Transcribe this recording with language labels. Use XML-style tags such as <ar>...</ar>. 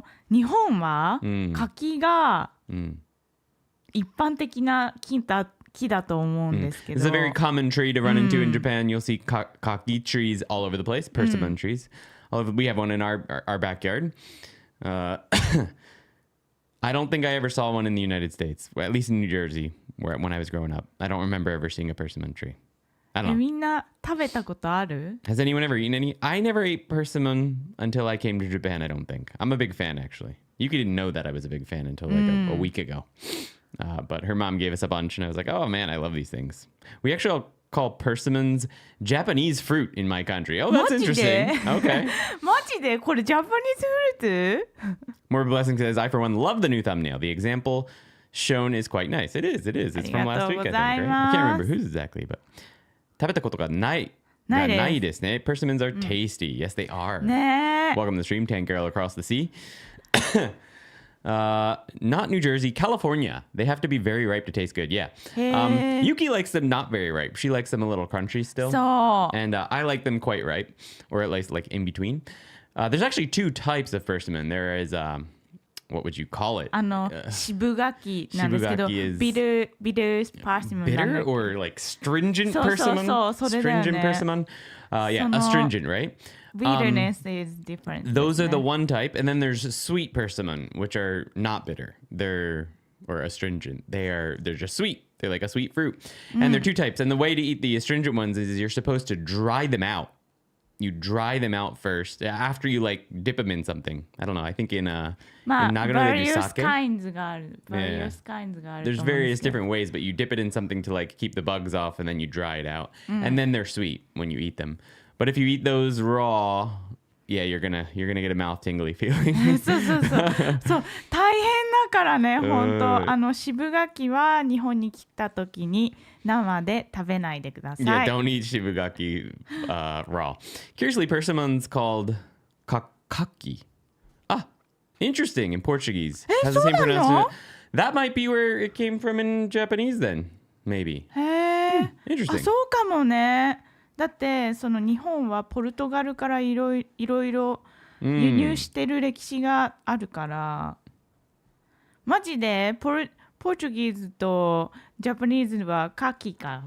<ja>日本は柿が一般的な木だと思うんですけど。</ja> <en>It's a very common tree to run into in Japan. You'll see kaki trees all over the place, persimmon trees. We have one in our backyard. I don't think I ever saw one in the United States, at least in New Jersey, when I was growing up. I don't remember ever seeing a persimmon tree. I don't know.</en> <ja>みんな食べたことある？</ja> <en>Has anyone ever eaten any? I never ate persimmon until I came to Japan, I don't think. I'm a big fan, actually. Yuki didn't know that I was a big fan until like a week ago. But her mom gave us a bunch, and I was like, oh, man, I love these things. We actually call persimmons Japanese fruit in my country. Oh, that's interesting. Okay.</en> <ja>マジでこれジャパニーズフルーツ？</ja> <en>More Blessing says, I, for one, love the new thumbnail. The example shown is quite nice. It is. It's from last week, I think, right? I can't remember whose exactly, but</en> <ja>食べたことがないですね.</ja> <en>Persimmons are tasty. Yes, they are.</en> <ja>ねえ。</ja> <en>Welcome to the stream, Tan Girl across the sea. Not New Jersey, California. They have to be very ripe to taste good. Yeah. Yuki likes them not very ripe. She likes them a little crunchy still.</en> <ja>そう。</ja> <en>And I like them quite ripe, or at least like in between. There's actually two types of persimmon. There is, what would you call it?</en> <ja>渋柿なんですけど、ビルパーシモン。</ja> <en>Bitter or like stringent persimmon?</en> <ja>そう、それだよね。</ja> <en>Stringent persimmon? Yeah, astringent, right? Bitterness is different. Those are the one type, and then there's sweet persimmon, which are not bitter. Or astringent. They're just sweet. They're like a sweet fruit. And they're two types. And the way to eat the astringent ones is you're supposed to dry them out. You dry them out first after you like dip them in something. I don't know. I think in Nagano they do sake. Kinds</en> <ja>がある。</ja> <en>Various kinds</en> <ja>がある。</ja> <en>There's various different ways, but you dip it in something to like keep the bugs off, and then you dry it out, and then they're sweet when you eat them. But if you eat those raw, yeah, you're gonna get a mouth tingly feeling.</en> <ja>そう大変だからね、本当。渋柿は日本に来た時に生で食べないでください。</ja> <en>Yeah, don't eat shibugaki raw. Curiously, persimmon's called kakaki. Ah, interesting in Portuguese. Has the same pronunciation. That might be where it came from in Japanese then, maybe.</en> <ja>へえ。</ja> <en>Interesting.</en> <ja>そうかもね。だってその日本はポルトガルからいろいろ輸入してる歴史があるから、マジでポルポーチュギーズとジャパニーズはカキか。</ja>